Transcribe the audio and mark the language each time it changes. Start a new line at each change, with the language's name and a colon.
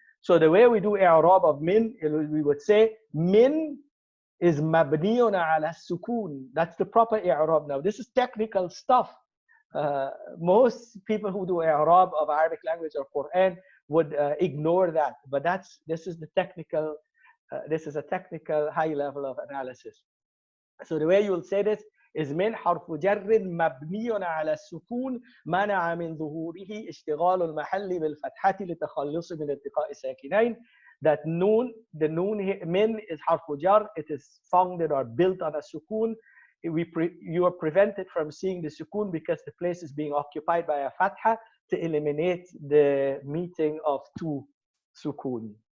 English: So the way we do i'rab of min, we would say min is mabniyun ala sukun. That's the proper i'rab. Now this is technical stuff. Most people who do i'rab of Arabic language or Quran would ignore that. But this is the technical. This is a technical high level of analysis. So the way you will say this is
Arabic: من حرف جر مبني على السكون منع من ظهوره اشتغال المحل بالفتحة لتخلص من التقاء الساكنين.
English: That noon, the noon min is حرف جر. It is founded or built on a sukun. You are prevented from seeing the sukun because the place is being occupied by a fatha to eliminate the meeting of two sukun.